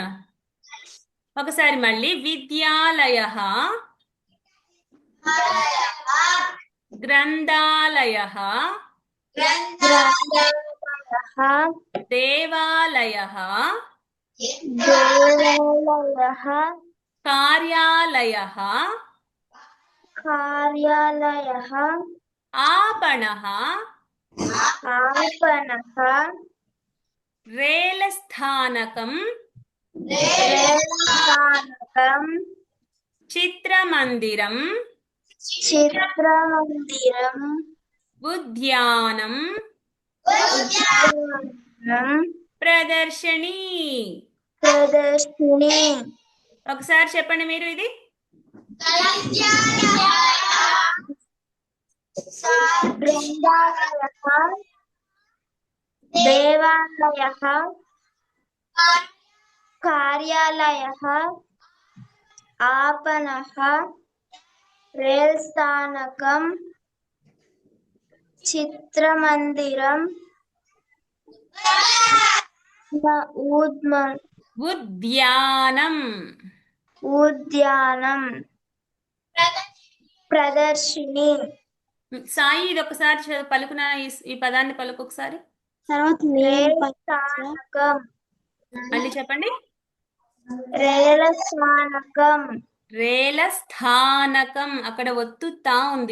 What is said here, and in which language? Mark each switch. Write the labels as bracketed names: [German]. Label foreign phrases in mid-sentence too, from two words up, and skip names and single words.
[Telugu] ఒకసారి మళ్ళీ. విద్యాలయ, గ్రంథాలయ, [Sanskrit] గ్రంథాలయః దేవాలయ, దేవాలయః కార్యాలయ, కార్యాలయః आपणः, आपणः रेलस्थानकं, रेलस्थानकं चित्रमन्दिरं, चित्रमन्दिरम् उद्यानं, उद्यानं ప్రదర్శని. ప్రదర్శిని. [Telugu] ఒకసారి చెప్పండి మీరు ఇది. [Sanskrit] గ్రంథాలయః దేవాలయః కార్యాలయః आपणः रेलस्थानकं चित्रमन्दिरं ఉద్యానం. उद्यानं ప్రదర్శిని. [Telugu] సాయి ఇది ఒకసారి పలుకున, ఈ పదాన్ని పలుకు ఒకసారి. [Sanskrit] రేలస్థానకం [Telugu] మళ్ళీ చెప్పండి. [Sanskrit] రేలస్థానకం రేల స్థానకం, [Telugu] అక్కడ ఒత్తు తా ఉంది.